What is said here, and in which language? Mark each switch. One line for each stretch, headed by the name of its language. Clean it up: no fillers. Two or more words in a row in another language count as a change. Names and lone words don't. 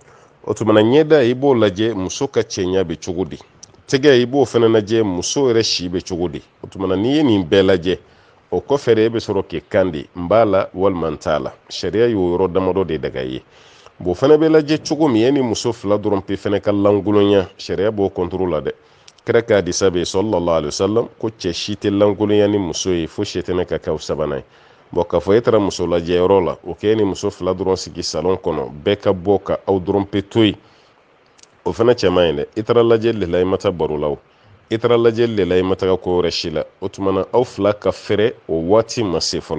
Bambara: O tumana ɲɛda i b'o lajɛ muso ka cɛɲa bɛ cogo di, tɛgɛ i b'o fana lajɛ muso yɛrɛ si bɛ cogo di. O tumana n'i ye nin bɛɛ lajɛ, o kɔfɛ de e bɛ sɔrɔ k'i kan di n b'a la walima n t'a la, sariya y'o yɔrɔ damadɔ de daga i ye. Bon fana bɛ lajɛ cogo min, e ni muso 2 dɔrɔn pe fana ka lankolonya, sariya b'o contrôle la dɛ. Kira ka hadisa bɛ
Arabic: sallallahu alaihi wasallam
Bambara: ko cɛ si tɛ lankolonya ni muso ye fo sitana ka k'aw sabanan ye. Bon k'a fɔ e taara muso lajɛyɔrɔ la, o k'e ni muso 2 dɔrɔn sigi salon kɔnɔ, bɛɛ ka bɔ ka aw dɔrɔn pe to yen, o fana cɛ man ɲi dɛ. I taara lajɛli de la i ma taa baro la o, i taara lajɛli de la i ma taga ko wɛrɛ si la, o tumana aw 2 ka fɛrɛ o waati ma se fɔlɔ.